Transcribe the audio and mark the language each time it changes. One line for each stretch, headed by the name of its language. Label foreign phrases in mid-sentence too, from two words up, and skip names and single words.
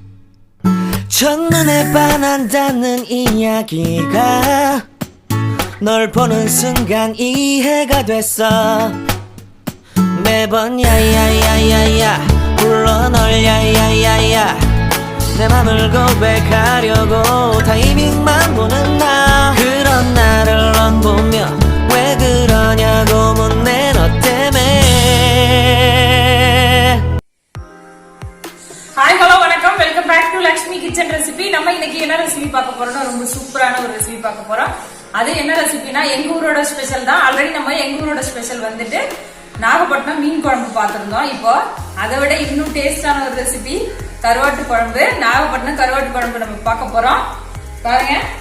Korean: 첫눈에 반한다는 이야기가 널 보는 순간 이해가 됐어 매번 야야야야야 불러 널 야야야야 내 맘을 고백하려고 타이밍만 보는 나 그런 나를 넌 보며 왜 그러냐고 묻네 너 때문에
English: hi hello
Tamil: வணக்கம்
English: welcome back to Lakshmi Kitchen recipe
Tamil: நம்ம இன்னைக்கு என்ன ரெசிபி பார்க்க போறோம்னா ரொம்ப சூப்பரான ஒரு ரெசிபி பார்க்க போறோம் அது என்ன ரெசிபினா எங்க ஊரோட ஸ்பெஷல் தான் ஆல்ரெடி நம்ம எங்க ஊரோட ஸ்பெஷல் வந்துட்டு நாகப்பட்டினம் மீன் குழம்பு பார்த்திருந்தோம் இப்போ அதை விட இன்னும் டேஸ்டான ஒரு ரெசிபி கருவாட்டு குழம்பு நாகப்பட்டினம் கருவாட்டு குழம்பு நம்ம பார்க்க போறோம் பாருங்க